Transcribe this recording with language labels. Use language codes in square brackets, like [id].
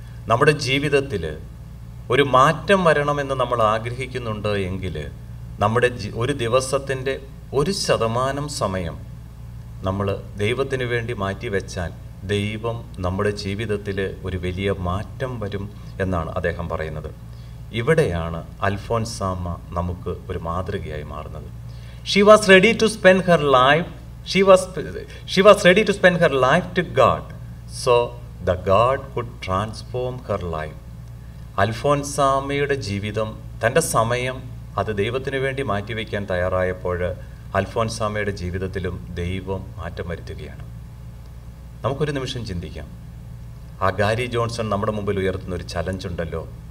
[ml] നമ്മുടെ ജീവിതത്തിൽ ഒരു മാറ്റം വരണമെന്ന് നമ്മൾ ആഗ്രഹിക്കുന്നുണ്ട് എങ്കിൽ നമ്മുടെ ഒരു ദിവസത്തിൻ്റെ 1% സമയം നമ്മൾ ദൈവത്തിന് വേണ്ടി മാറ്റിവെച്ചാൽ ദൈവം നമ്മുടെ ജീവിതത്തിൽ ഒരു വലിയ മാറ്റം വരും എന്നാണ് അദ്ദേഹം പറയുന്നത്. ഇവിടെയാണ് അൽഫോൻസാമ നമുക്ക് ഒരു മാതൃകയായി മാറുന്നത്. [en] She was ready to spend her life. She was ready to spend her life to God, so the God could transform her life. [ml] അൽഫോൻസാമ്മയുടെ ജീവിതം, തൻ്റെ സമയം അത് ദൈവത്തിന് വേണ്ടി മാറ്റിവെക്കാൻ തയ്യാറായപ്പോൾ അൽഫോൻസാമ്മയുടെ ജീവിതത്തിലും ദൈവം മാറ്റം വരുത്തുകയാണ്. നമുക്കൊരു നിമിഷം ചിന്തിക്കാം. ആ ഗാരി ജോൺസൺ നമ്മുടെ മുമ്പിൽ ഉയർത്തുന്ന ഒരു ചലഞ്ച് ഉണ്ടല്ലോ.